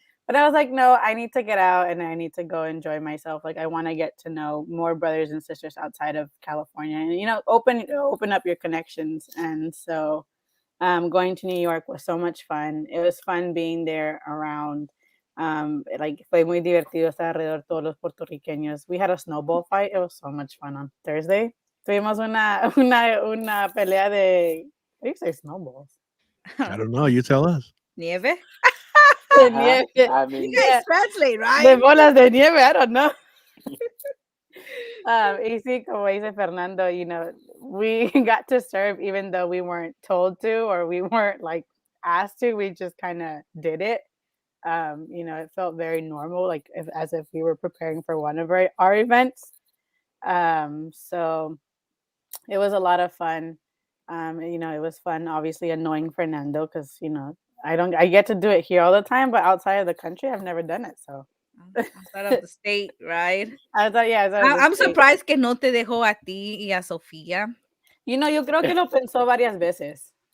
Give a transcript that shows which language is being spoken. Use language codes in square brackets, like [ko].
[en] But I was like, no, I need to get out and I need to go enjoy myself. Like, I want to get to know more brothers and sisters outside of California, and open up your connections. And so, going to New York was so much fun. It was fun being there around. [es] Like fue muy divertido estar alrededor de todos los puertorriqueños. [en] We had a snowball fight. It was so much fun on Thursday. [es] Tuvimos una pelea de, [en] how do you say snowballs? I don't know. You tell us. [es] Nieve? De nieve. [en] I mean, You guys translate, right? [es] De bolas de nieve, [en] I don't know. [es] Y sí, como dice Fernando, [en] we got to serve even though we weren't told to or we weren't like asked to. We just kind of did it. It felt very normal, like as if we were preparing for one of our events. So it was a lot of fun. It was fun, obviously annoying Fernando because, I get to do it here all the time, but outside of the country, I've never done it. So outside of the state, right? I'm surprised [es] que no te dejó a ti y a Sofía. Yo creo que lo pensó varias veces.